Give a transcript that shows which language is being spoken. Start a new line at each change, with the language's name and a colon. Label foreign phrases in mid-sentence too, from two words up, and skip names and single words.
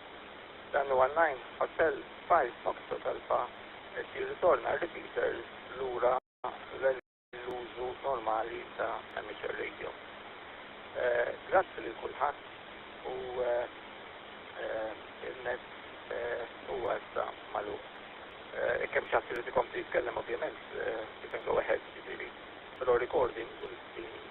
Maltese: Dan huwa 9 Hotel 5 Foxtrot Alpha qed jirritorna repeaters lura l-użu normali ta'
English: amateur radio.
Maltese: Grazzi li kulħadd u il-net huwa issa magħluq. Kemm xi ħadd irid ikompli jitkellem ovvjament,
English: you can go ahead,
Maltese: jiġifieri.
English: Però recording will be